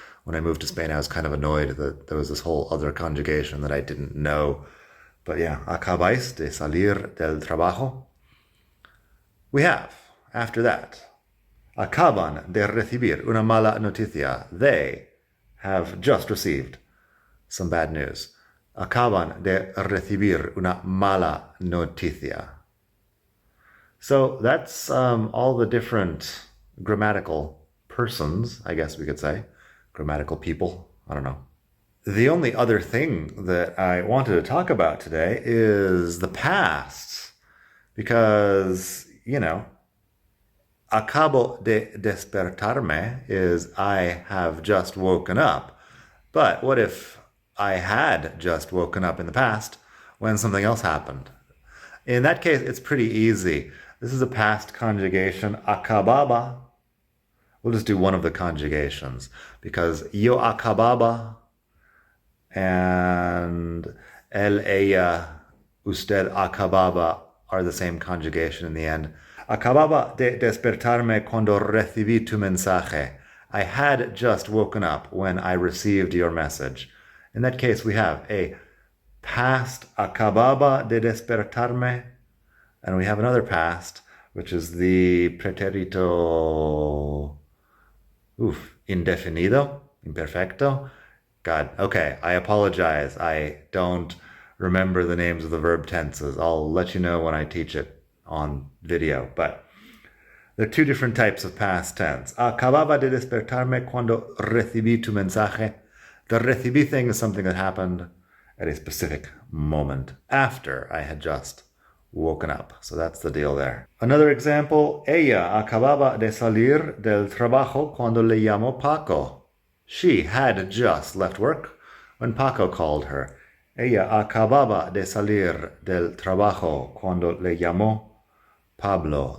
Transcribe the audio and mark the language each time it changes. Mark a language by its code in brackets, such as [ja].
[en] When I moved to Spain, I was kind of annoyed that there was this whole other conjugation that I didn't know. But yeah, [es] acabáis de salir del trabajo. [en] We have, after that, [es] acaban de recibir una mala noticia. [en] They have just received some bad news. [es] Acaban de recibir una mala noticia. [en] So that's all the different grammatical persons, I guess we could say. Grammatical people, I don't know. The only other thing that I wanted to talk about today is the past. Because, [es] acabo de despertarme [en] is I have just woken up. But what if I had just woken up in the past when something else happened? In that case, it's pretty easy. This is a past conjugation, acababa. We'll just do one of the conjugations because yo acababa and él, ella, usted acababa are the same conjugation in the end. [es] Acababa de despertarme cuando recibí tu mensaje. [en] I had just woken up when I received your message. In that case, we have a past [es] acababa de despertarme, [en] and we have another past, which is the pretérito indefinido, imperfecto. God, okay, I apologize. I don't remember the names of the verb tenses. I'll let you know when I teach it on video. But there are two different types of past tense. [es] Acababa de despertarme cuando recibí tu mensaje. [en] The recibí thing is something that happened at a specific moment after I had just woken up. So that's the deal there. Another example, [es] ella acababa de salir del trabajo cuando le llamó Paco. [en] She had just left work when Paco called her. [es] Ella acababa de salir del trabajo cuando le llamó Pablo.